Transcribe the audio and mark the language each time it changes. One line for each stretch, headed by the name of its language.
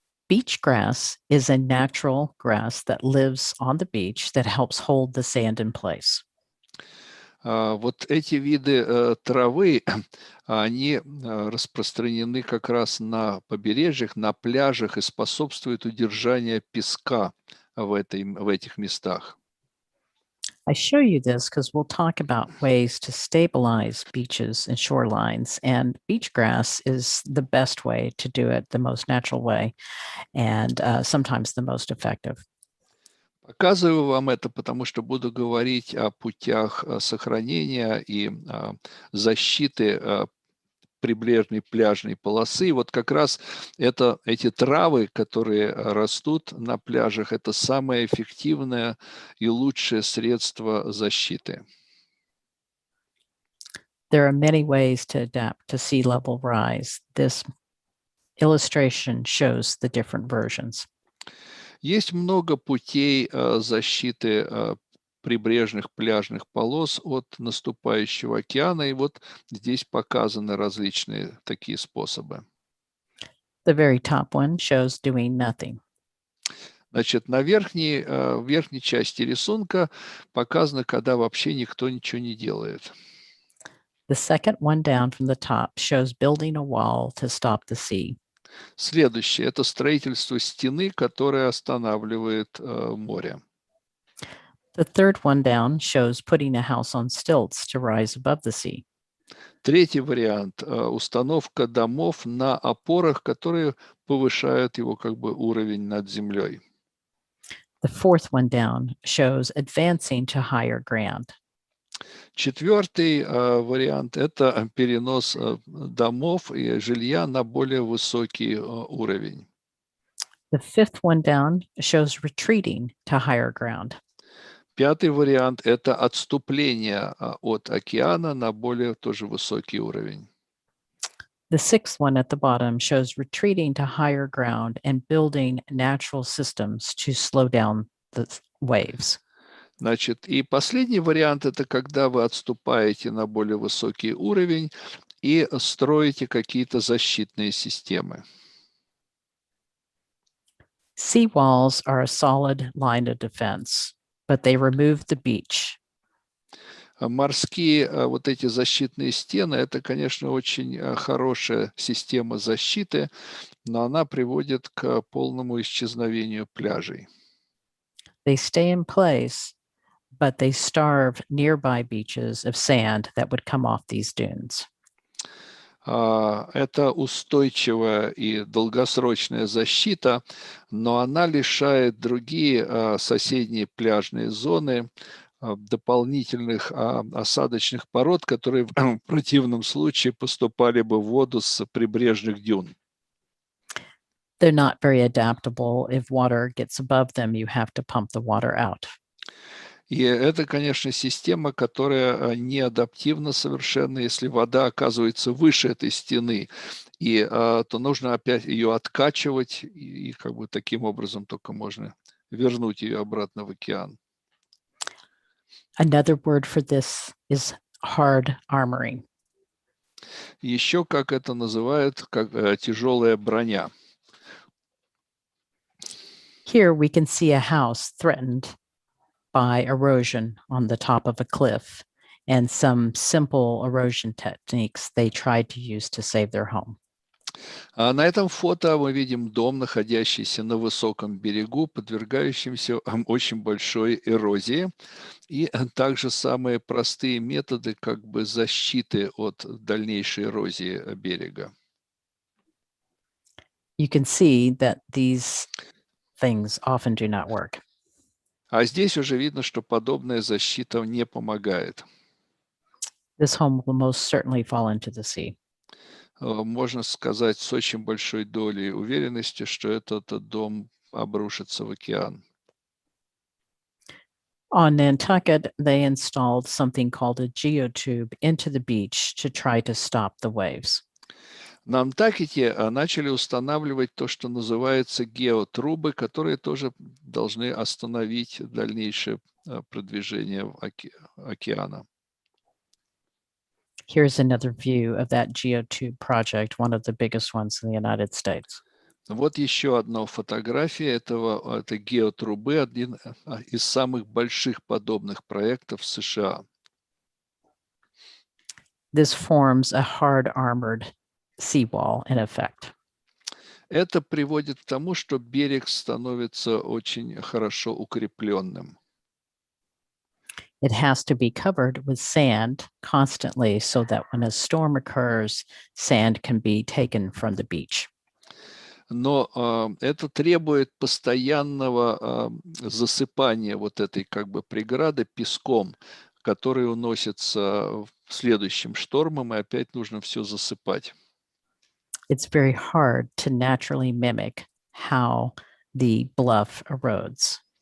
English: Beach grass is a natural grass that lives on the beach that helps hold the sand in place.
Russian: Вот эти виды травы, они распространены как раз на побережьях, на пляжах и способствуют удержанию песка в этих местах.
English: I show you this because we'll talk about ways to stabilize beaches and shorelines, and beach grass is the best way to do it, the most natural way, and sometimes the most effective.
Russian: Показываю вам это, потому что буду говорить о путях сохранения и защиты прибрежной пляжной полосы. И вот как раз эти травы, которые растут на пляжах, это самое эффективное и лучшее средство защиты.
English: There are many ways to adapt to sea level rise. This illustration shows the different versions.
Russian: Есть много путей защиты прибрежных пляжных полос от наступающего океана, и вот здесь показаны различные такие способы.
English: The very top one shows doing nothing.
Russian: Значит, в верхней части рисунка показано, когда вообще никто ничего не делает.
English: The second one down from the top shows building a wall to stop the sea.
Russian: Следующее – это строительство стены, которая останавливает море.
English: The third one down shows putting a house on stilts to rise above the sea.
Russian: Третий вариант – установка домов на опорах, которые повышают его уровень над землей.
English: The fourth one down shows advancing to higher ground.
Russian: Четвертый вариант – это перенос домов и жилья на более высокий уровень.
English: The fifth one down shows retreating to higher ground.
Russian: Пятый вариант – это отступление от океана на более тоже высокий уровень.
English: The sixth one at the bottom shows retreating to higher ground and building natural systems to slow down the waves.
Russian: Значит, и последний вариант – это когда вы отступаете на более высокий уровень и строите какие-то защитные системы.
English: Seawalls are a solid line of defense, but they remove the beach.
Russian: Морские вот эти защитные стены – это, конечно, очень хорошая система защиты, но она приводит к полному исчезновению пляжей.
English: They stay in place, but they starve nearby beaches of sand that would come off these dunes.
Russian: Это устойчивая и долгосрочная защита, но она лишает другие соседние пляжные зоны дополнительных осадочных пород, которые в противном случае поступали бы в воду с прибрежных дюн.
English: They're not very adaptable. If water gets above them, you have to pump the water out.
Russian: И это, конечно, система, которая не адаптивна совершенно. Если вода оказывается выше этой стены, то нужно опять ее откачивать, и таким образом только можно вернуть ее обратно в океан.
English: Another word for this is hard armoring.
Russian: Еще как это называют, как тяжелая броня.
English: Here we can see a house threatened by erosion on the top of a cliff and some simple erosion techniques they tried to use to save their home.
Russian: На этом фото мы видим дом, находящийся на высоком берегу, подвергающимся очень большой эрозии, и также самые простые методы защиты от дальнейшей эрозии берега.
English: You can see that these things often do not work.
Russian: А здесь уже видно, что подобная защита не помогает.
English: This home will most certainly fall into the sea.
Russian: Можно сказать с очень большой долей уверенности, что этот дом обрушится в океан.
English: On Nantucket, they installed something called a geotube into the beach to try to stop the waves.
Russian: На Антарктиде начали устанавливать то, что называется геотрубы, которые тоже должны остановить дальнейшее продвижение океана.
English: Here's another view of that geotube project, one of the biggest ones in the United States.
Russian: Вот еще одна фотография этой геотрубы, один из самых больших подобных проектов в США.
English: This forms a hard armored seawall in effect.
Russian: Это приводит к тому, что берег становится очень хорошо укрепленным.
English: It has to be covered with sand constantly so that when a storm occurs, sand can be taken from the beach.
Russian: Но это требует постоянного засыпания вот этой как бы преграды песком, который уносится следующим штормом, и опять нужно все засыпать.
English: It's very hard to naturally mimic how the bluff erodes.